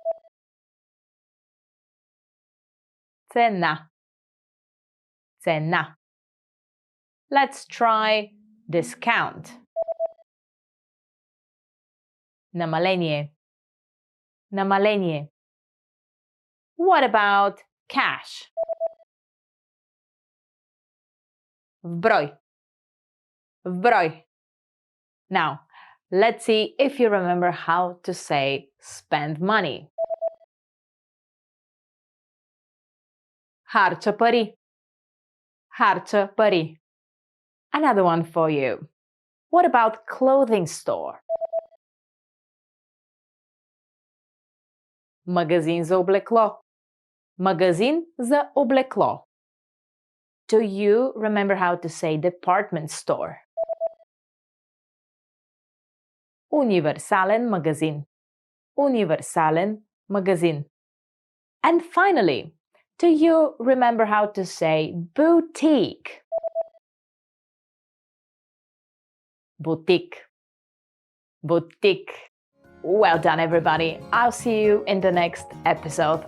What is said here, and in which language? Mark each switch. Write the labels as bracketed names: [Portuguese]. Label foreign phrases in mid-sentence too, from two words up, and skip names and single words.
[Bulgarian] Цена. Цена. [English] Let's try discount. [Bulgarian] Намаление. Намаление. [English] What about cash? [Bulgarian] В брой. В брой. [English] Now, let's see if you remember how to say spend money. [Bulgarian] Харча пари. Харча пари. [English] Another one for you. What about clothing store? [Bulgarian] Магазин за облекло. Магазин за облекло. [English] Do you remember how to say department store? [Bulgarian] Универсален магазин. Универсален магазин. [English] And finally, do you remember how to say boutique? [Bulgarian] Boutique. [English] Boutique. Well done, everybody. I'll see you in the next episode.